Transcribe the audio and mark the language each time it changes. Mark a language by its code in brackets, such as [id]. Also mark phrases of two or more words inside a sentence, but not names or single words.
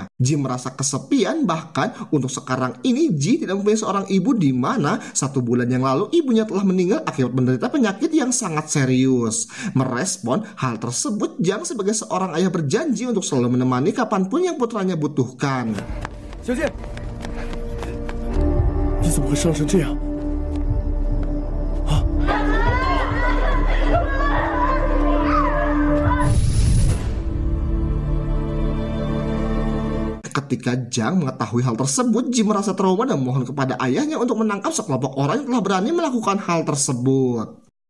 [id] Ji merasa kesepian, bahkan untuk sekarang ini Ji tidak mempunyai seorang ibu, di mana 1 bulan yang lalu ibunya telah meninggal akibat menderita penyakit yang sangat serius. Merespon hal tersebut, Jang sebagai seorang ayah berjanji untuk selalu menemani kapanpun yang putranya butuhkan. [zh] Xiaojie, 你怎么会伤成这样？啊！ [id] Ketika Jang mengetahui hal tersebut, Ji merasa trauma dan memohon kepada ayahnya untuk menangkap sekelompok orang yang telah berani melakukan hal tersebut.